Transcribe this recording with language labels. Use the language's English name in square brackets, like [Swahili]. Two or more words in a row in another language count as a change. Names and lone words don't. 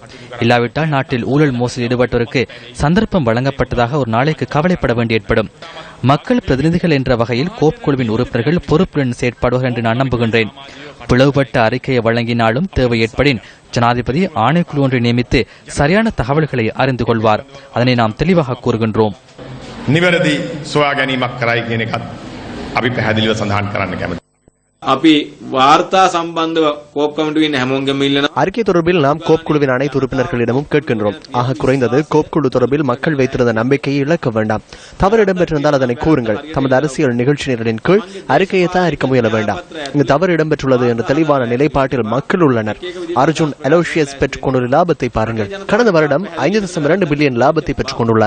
[Tamil] இல்லாவிட்டால் நாட்டில் ஊழல் மோசடி ஈடுபட்டோருக்கு சந்தர்ப்பம் வழங்கப்பட்டதாக ஒரு நாளைக்கு கவலைப்பட வேண்டி ஏற்படும். மக்கள் பிரதிநிதிகள் என்ற வகையில் கோப் குழுவின் உறுப்பினர்கள் பொறுப்புடன் செயற்படுவார்கள் என்று நான் நம்புகின்றேன். பிளவுபட்ட அறிக்கையை வழங்கினாலும் தேவை ஏற்படின் ஜனாதிபதி ஆணைக்குழு ஒன்றை நியமித்து சரியான தகவல்களை அறிந்து கொள்வார். அதனை நாம் தெளிவாக கூறுகின்றோம். [Sinhala] නිවැරදි සොයා ගැනීමක් කරයි කියන එකත් අපි පැහැදිලිව සඳහන් කරන්න කැමතියි. අපි වාර්තා සම්බන්ධව කෝප් කමිටුවෙන් හැමෝගෙම ඉල්ලන [Tamil] அறிக்கை தொடர்பில் நாம் கோப் குழுவின் அனைத்து உறுப்பினர்களிடமும் கேட்கின்றோம். ஆக குறைந்தது கோப் குழு தொடர்பில் மக்கள் வைத்திருந்த நம்பிக்கையை இழக்க வேண்டாம். தவறு இடம்பெற்றிருந்தால் அதனை கூறுங்கள். தமது அரசியல் நிகழ்ச்சி நிரலின் கீழ் அறிக்கையை தயாரிக்க முயல வேண்டாம். இங்கு தவறு இடம்பெற்றுள்ளது என்ற தெளிவான நிலைப்பாட்டில் மக்கள் உள்ளனர். அர்ஜுன் அலோசியஸ் பெற்றுக் கொண்டுள்ள லாபத்தை பாருங்கள். கடந்த வருடம் 5.2 பில்லியன் லாபத்தை பெற்றுக் கொண்டுள்ளார்.